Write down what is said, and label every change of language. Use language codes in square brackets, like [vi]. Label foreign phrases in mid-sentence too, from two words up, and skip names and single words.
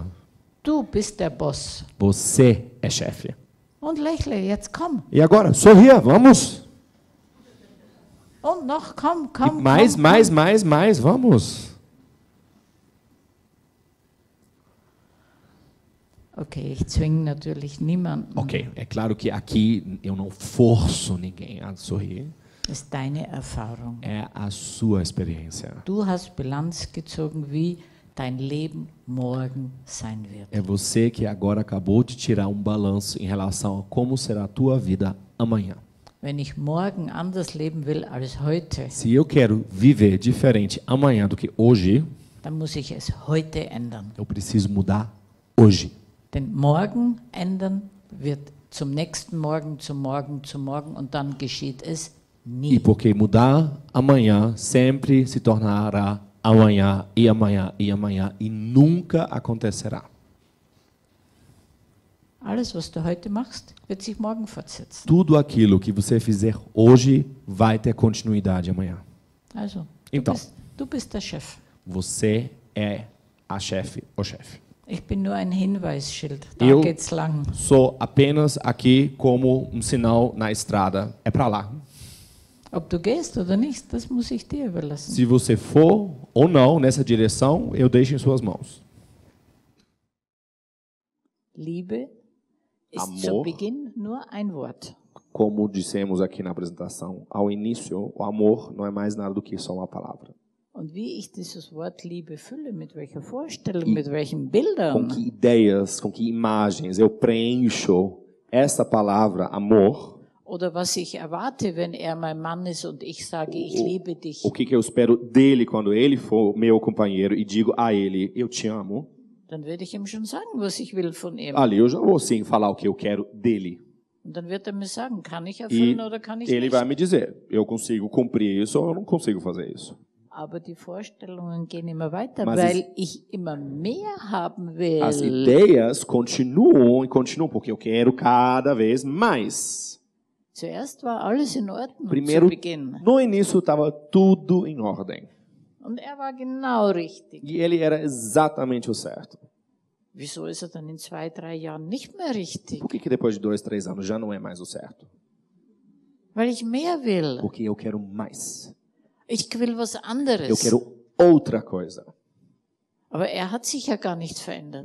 [de] Du bist der Boss. [pt] Você é chefe. [de] Und lächle, jetzt komm. [pt] E agora, sorria, vamos. [de] Und noch, komm, komm. [pt] Mais, [de] komm, [pt] mais, [de] komm. [pt] mais, vamos. [de] Okay, ich zwinge natürlich niemanden. [pt] Ok, é claro que aqui eu não forço ninguém a sorrir. [de] Das ist deine Erfahrung. [pt] É a sua experiência. [de] Du hast Bilanz gezogen, wie dein Leben morgen sein wird. [pt] É você que agora acabou de tirar um balanço em relação a como será a tua vida amanhã. [de] Wenn ich morgen anders leben will als heute, [pt] Se eu quero viver diferente amanhã do que hoje, [de] dann muss ich es heute ändern. [pt] eu preciso mudar hoje. [de] Denn morgen ändern wird zum nächsten Morgen, zum Morgen, zum Morgen und dann geschieht es [pt] E [de] nie. [pt] porque mudar amanhã sempre se tornará amanhã e amanhã e amanhã e nunca acontecerá. [de] Alles, was du heute machst, wird sich morgen fortsetzen. [pt] Tudo aquilo que você fizer hoje vai ter continuidade amanhã. [de] Also, [pt] Então. [de] du bist der Chef. [pt] Você é a chefe, o chefe. [de] Ich bin nur ein Hinweisschild. Da [pt] Eu- [de] geht's lang. [pt] Sou apenas aqui como um sinal na estrada. É para lá. [de] Ob du gehst oder nicht, das muss ich dir überlassen. [pt] Se você for ou não nessa direção, eu deixo em suas mãos. [de] Liebe ist [pt] Amor. [de] zu Beginn nur ein Wort. [pt] Como dissemos aqui na apresentação, ao início, o amor não é mais nada do que só uma palavra. [de] Und wie ich dieses Wort Liebe fülle, mit welcher Vorstellung, mit welchen Bildern, [pt] Com que ideias, com que imagens eu preencho essa palavra amor, [de] oder was ich erwarte, wenn er mein Mann ist und ich sage, ich liebe dich. [pt] o que eu espero dele quando ele for meu companheiro e digo a ele, eu te amo. [de] Dann werde ich ihm schon sagen, was ich will von ihm. [pt] ali eu já vou sim falar o que eu quero dele. [de] Und dann wird er mir sagen, kann ich [pt] E [de] erfüllen oder kann ich [pt] ele [de] nicht. [pt] vai me dizer, eu consigo cumprir isso ou eu não consigo fazer isso. [de] Aber die Vorstellungen gehen immer weiter, [pt] Mas [de] weil ich immer mehr haben will. [pt] As ideias continuam e continuam, porque eu quero cada vez mais. [de] Zuerst war alles in Ordnung [pt] Primeiro, [de] zu Beginn. [pt] no início estava tudo em ordem. [de] Und er war genau richtig. [pt] E ele era exatamente o certo. [de] Wieso ist er dann in 2, 3 Jahren nicht mehr richtig? [pt] Por que depois de 2, 3 anos já não é mais o certo? [de] Weil ich mehr will. [pt] Porque eu quero mais. [de] Ich will was anderes. [pt] Eu quero outra coisa. [de] Aber er hat sich ja gar nicht verändert.